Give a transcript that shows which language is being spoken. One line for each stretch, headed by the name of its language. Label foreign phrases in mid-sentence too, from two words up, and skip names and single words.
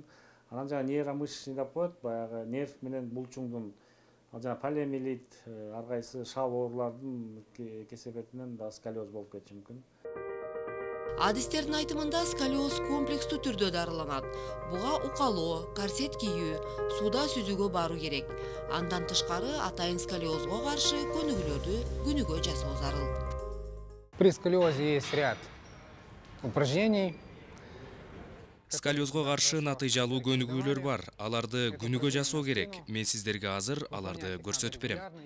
Kyrgyz: Анан жана нейромышечный деп коет, баягы нерв менен булчуңдун, ал жана полиомиелит, ар кайсы шал оорулардын кесепетинен да сколиоз болуп кетиши мүмкүн. Адистердин айтымында сколиоз комплекстүү түрдө дарыланат. Буга укалоо, корсет кийүү, сууда сүзүүгө баруу керек. Андан тышкары атайын сколиозго каршы көнүгүүлөрдү күнүгө жасоо зарыл.
Russian: При сколиозе есть ряд упражнений.
Kyrgyz: Сколиозго каршы натыйжалуу көнүгүүлөр бар. Аларды күнүгө жасоо керек. Мен сиздерге азыр аларды көрсөтүп берем.